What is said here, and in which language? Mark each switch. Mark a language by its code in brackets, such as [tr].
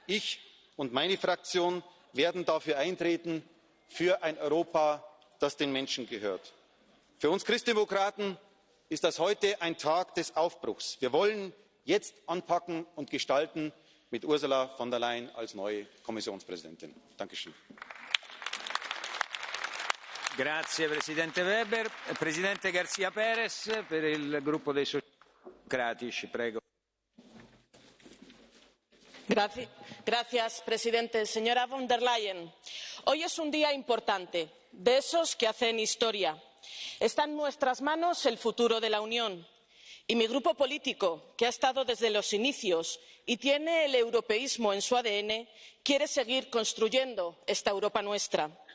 [de] Ich und meine Fraktion werden dafür eintreten, für ein Europa, das den Menschen gehört. Für uns Christdemokraten ist das heute ein Tag des Aufbruchs. Wir wollen jetzt anpacken und gestalten mit Ursula von der Leyen als neue Kommissionspräsidentin. Dankeschön. [it] Grazie Presidente Weber. Presidente García Pérez per il gruppo dei Socialdemocratici, prego. [es] Gracias, presidente. Señora von der Leyen, hoy es un día importante, de esos que hacen historia. Está en nuestras manos el futuro de la Unión. Y mi grupo político, que ha estado desde los inicios y tiene el europeísmo en su ADN, quiere seguir construyendo esta Europa nuestra.